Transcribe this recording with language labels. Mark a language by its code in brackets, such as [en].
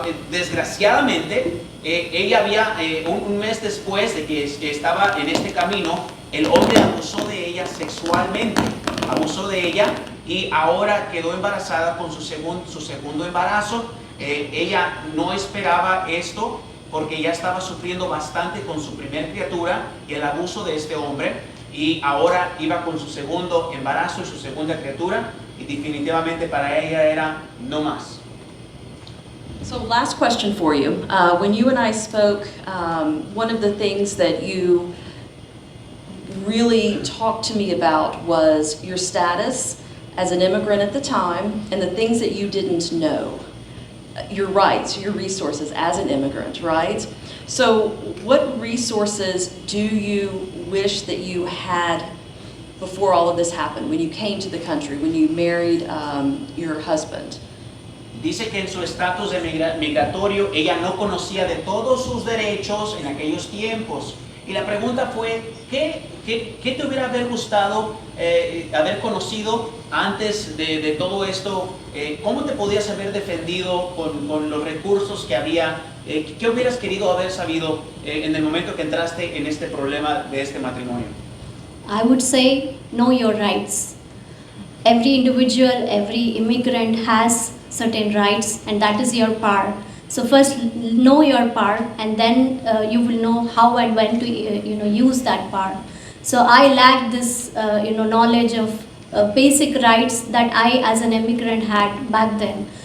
[es] Desgraciadamente, ella había, un mes después de que estaba en este camino, el hombre abusó de ella sexualmente, abusó de ella, y ahora quedó embarazada con su segundo embarazo. Ella no esperaba esto porque ya estaba sufriendo bastante con su primer criatura y el abuso de este hombre, y ahora iba con su segundo embarazo y su segunda criatura, y definitivamente para ella era no más. [en] So last question for you. When you and I spoke, one of the things that you really talked to me about was your status as an immigrant at the time and the things that you didn't know. Your rights, your resources as an immigrant, right? So what resources do you wish that you had before all of this happened, when you came to the country, when you married your husband? [es] Dice que en su estatus de migratorio ella no conocía de todos sus derechos en aquellos tiempos. Y la pregunta fue, ¿qué te hubiera gustado haber conocido antes de todo esto? ¿Cómo te podías haber defendido con los recursos que había? ¿Qué hubieras querido haber sabido en el momento que entraste en este problema de este matrimonio? [en] I would say, know your rights. Every individual, every immigrant has certain rights, and that is your part. So first know your part, and then you will know how and when to use that part. So I lacked this knowledge of basic rights that I as an immigrant had back then.